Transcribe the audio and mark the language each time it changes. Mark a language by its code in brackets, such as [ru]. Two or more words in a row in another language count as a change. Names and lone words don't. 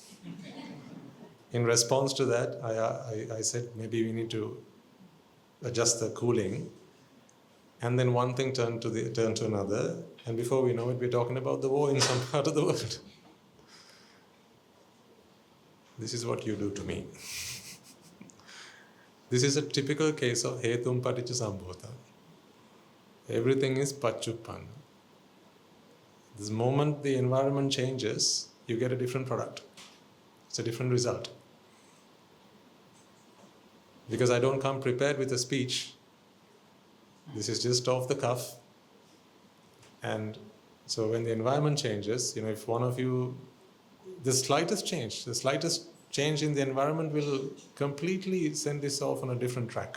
[en] In response to that, I said, maybe we need to adjust the cooling. And then one thing turned to another, and before we know it, we're talking about the war in some part of the world. This is what you do to me. This is a typical case of [pi] hetum paticca sambhota. [en] Everything is pachuppanna. This moment the environment changes, you get a different product. It's a different result. Because I don't come prepared with a speech. This is just off the cuff. And so when the environment changes, if one of you, the slightest change in the environment will completely send this off on a different track.